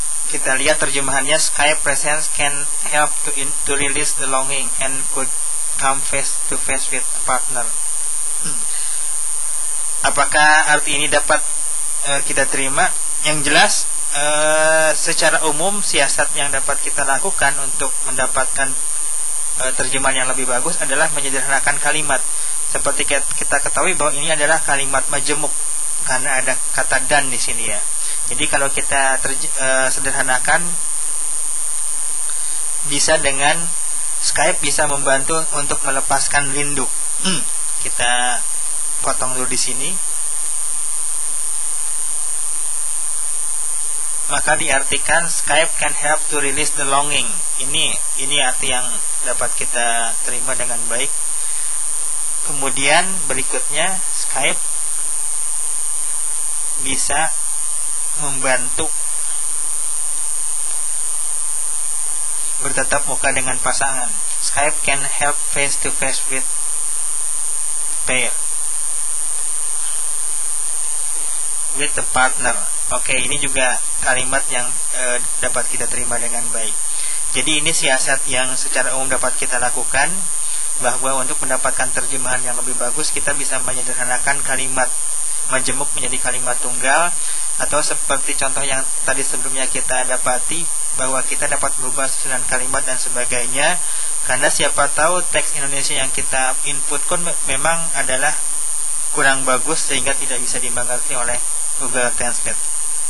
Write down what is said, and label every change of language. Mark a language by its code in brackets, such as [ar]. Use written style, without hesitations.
[id] Kita lihat terjemahannya, [en] Skype presence can help to release the longing and could come face to face with a partner. [id] Apakah arti ini dapat kita terima? Yang jelas secara umum siasat yang dapat kita lakukan untuk mendapatkan terjemahan yang lebih bagus adalah menyederhanakan kalimat. Seperti kita ketahui bahwa ini adalah kalimat majemuk karena ada kata dan di sini ya. Jadi kalau kita sederhanakan, bisa dengan Skype bisa membantu untuk melepaskan rindu. Kita potong dulu di sini. Maka diartikan [en] Skype can help to release the longing. [id] Ini arti yang dapat kita terima dengan baik. Kemudian berikutnya Skype bisa membantu bertatap muka dengan pasangan. [en] Skype can help face to face with a partner. [id] Oke, ini juga kalimat yang dapat kita terima dengan baik. Jadi ini siasat yang secara umum dapat kita lakukan, bahwa untuk mendapatkan terjemahan yang lebih bagus kita bisa menyederhanakan kalimat majemuk menjadi kalimat tunggal, atau seperti contoh yang tadi sebelumnya kita dapati bahwa kita dapat merubah susunan kalimat dan sebagainya, karena siapa tahu teks Indonesia yang kita input memang adalah kurang bagus sehingga tidak bisa dimengerti oleh Google Translate.